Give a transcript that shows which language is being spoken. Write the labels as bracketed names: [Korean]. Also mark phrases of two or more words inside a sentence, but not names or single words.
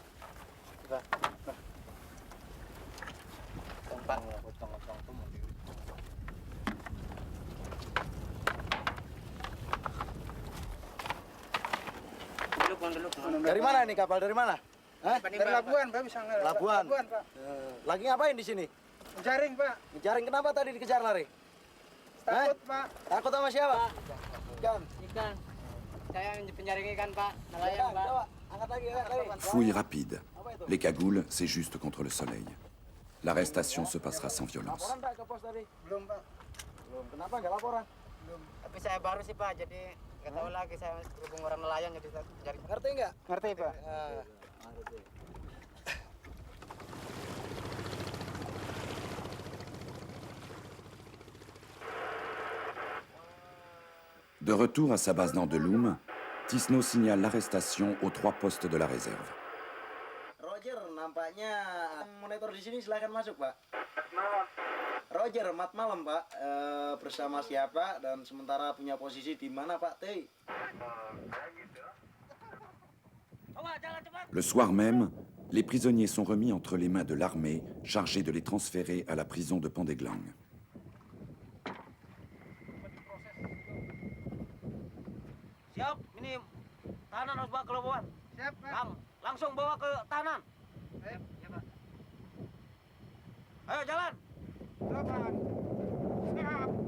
[Indonesian] Dari mana nih kapal dari mana? Hah? Dari Labuan, Pak, bisa nggak? Labuan. Pak. Lagi ngapain di sini? Jaring, Pak. Ngejaring kenapa tadi dikejar lari? Takut, Pak. Takut sama siapa? Ikan. Ikan. Saya penjaring ikan, Pak. Ikan, Nelayan, Pak. coba. Angkat lagi, angkat lagi. [French] Fouille rapide. Les cagoules, c'est juste contre le soleil. L'arrestation se passera sans violence. [Indonesian] Laporan Pak ke pos tadi? Belum, Pak. Belum. Kenapa nggak laporan? Tapi saya baru sih, Pak. Jadi nggak tahu lagi saya berhubung orang nelayan jadi jaring. Ngerti nggak? Ngerti, Pak. [French] De retour à sa base d'Andeloum, Tisno signale l'arrestation aux 3 postes de la réserve. [Indonesian] Roger, nampaknya monitor di sini silahkan masuk, Pak. Roger, mat malam, Pak. Bersama siapa dan sementara punya posisi di mana, Pak? Teh. [French] Le soir même, les prisonniers sont remis entre les mains de l'armée chargée de les transférer à la prison de Pandeglang. [Indonesian] Siap, ini tahanan harus bawa ke Labuan. Siap, Pak. Langsung bawa ke tahanan. Ayo, ya, Pak. Ayo jalan. Lapan. Siap.